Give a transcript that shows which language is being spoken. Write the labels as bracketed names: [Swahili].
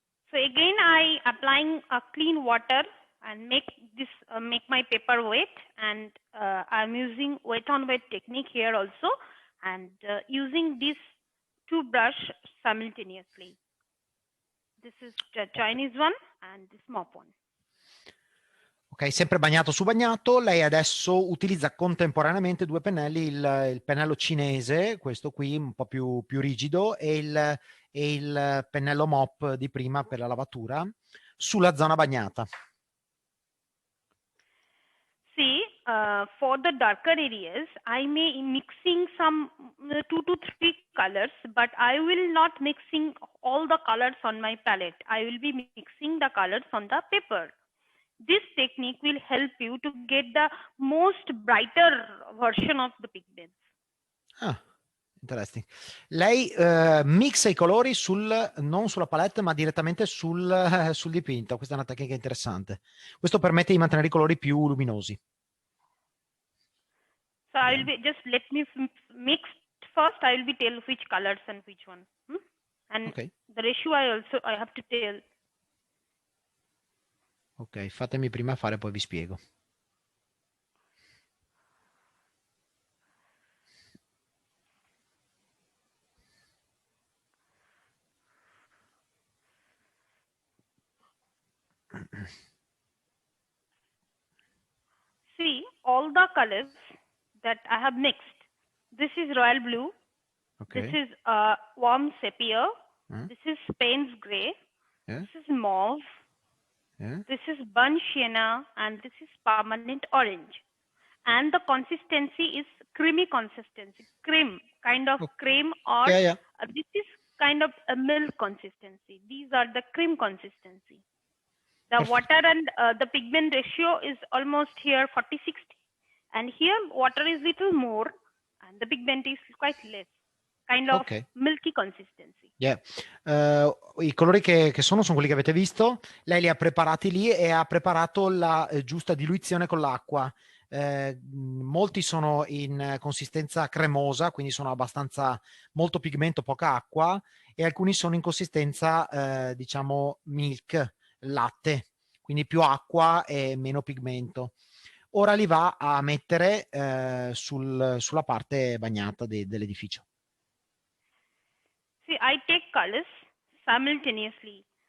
[English] So again I applying a clean water and make my paper wet, and I'm using wet on wet technique here also, and using these two brush simultaneously. This is the Chinese one and this mop one. [Italian] Ok, sempre bagnato su bagnato. Lei adesso utilizza contemporaneamente due pennelli, il pennello cinese, questo qui un po' più rigido, e il pennello mop di prima per la lavatura, sulla zona bagnata. [English] See, for the darker areas, I may mixing some 2 to 3 colors, but I will not mixing all the colors on my palette. I will be mixing the colors on the paper. This technique will help you to get the most brighter version of the pigments. Ah, interesting. [Italian] Lei mixa i colori non sulla palette, ma direttamente sul dipinto. Questa è una tecnica interessante. Questo permette di mantenere i colori più luminosi. [English] So I will be, just let me mix first. I will be tell which colors and which one. And okay. The ratio I have to tell. [Italian] Ok, fatemi prima fare, poi vi spiego. [English] See, all the colors that I have mixed. This is royal blue. Okay. This is warm sepia. This is Spain's gray. Yeah. This is mauve. Yeah. This is burnt sienna, and this is permanent orange. And the consistency is creamy consistency, cream, kind of cream, or this is kind of a milk consistency. These are the cream consistency. The water and the pigment ratio is almost here 40-60. And here water is little more and the pigment is quite less, kind of milky consistency. Yeah. [Italian] I colori che sono quelli che avete visto. Lei li ha preparati lì e ha preparato la giusta diluizione con l'acqua. Molti sono in consistenza cremosa, quindi sono abbastanza molto pigmento, poca acqua, e alcuni sono in consistenza diciamo milk, latte, quindi più acqua e meno pigmento. Ora li va a mettere sulla parte bagnata dell'edificio. [English] See, I take colors simultaneously.